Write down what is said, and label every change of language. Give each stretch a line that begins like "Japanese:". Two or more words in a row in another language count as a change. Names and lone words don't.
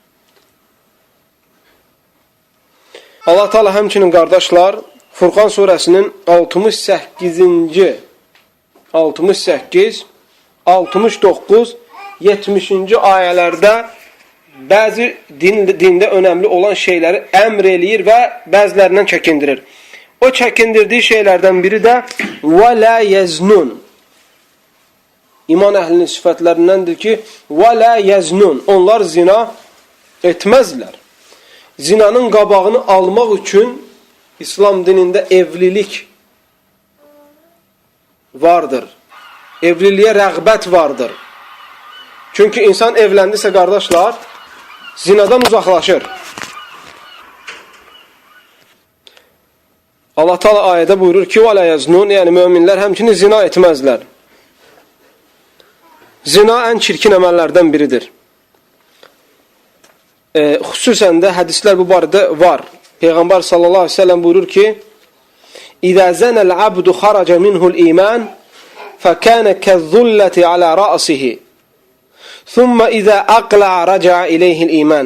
Azerbaijani: Allah Teala həmçinin qardaşlar Furqan surəsinin 68, 69, 70-ci ayələrdə bəzi dində önəmli olan şeyləri əmr eləyir və bəzilərindən çəkindirir. O çəkindirdiyi şeylərdən biri də
Arabic: وَلَا يَزْنُونَ.
Azerbaijani: İman əhlinin sifətlərindəndir ki,
Arabic: وَلَا يَزْنُونَ.
Azerbaijani: Onlar zina etməzlər. Zinanın qabağını almaq üçün İslam dinində evlilik vardır. Evliliyə rəğbət vardır. Çünki insan evləndirsə, qardaşlar, zinadan uzaqlaşır. Allah Teala ayədə buyurur ki,
Arabic: وَلَا يَزْنُونَ.
Azerbaijani: Yəni, möminlər həmçinin zina etməzlər. Zina ən çirkin əməllərdən biridir. Xüsusən də hədislər bu barədə var.
Arabic: Peyğəmbər صلى الله عليه وسلم
Azerbaijani: buyurur ki,
Arabic: إذا زنى العبد خرج منه الإيمان فكان كالظلة على رأسه ثم إذا أقلع رجع إليه الإيمان.